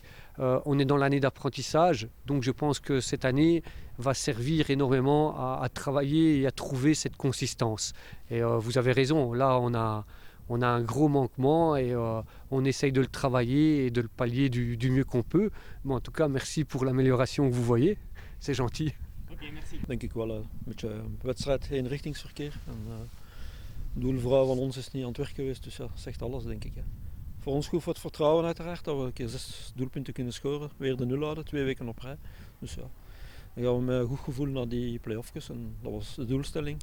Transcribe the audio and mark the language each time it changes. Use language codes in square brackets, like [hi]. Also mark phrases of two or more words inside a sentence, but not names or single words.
[fr] On est dans l'année d'apprentissage, donc je pense que cette année va servir énormément à travailler et à trouver cette consistance. Et vous avez raison, là on a un gros manquement, et on essaye de le travailler et de le pallier du mieux qu'on peut. Mais en tout cas, merci pour l'amélioration que vous voyez, c'est gentil. Ok, merci. [nl] Denk ik wel een beetje wedstrijd eenrichtingsverkeer. Het doelvrouw van ons is niet aan het werk geweest, dus ja, dat zegt alles denk ik. Ja. Voor ons goed voor het vertrouwen uiteraard, dat we een keer 6 doelpunten kunnen scoren. Weer de 0 houden, 2 weken op rij. Dus ja, dan gaan we met een goed gevoel naar die play-offjes, en dat was de doelstelling.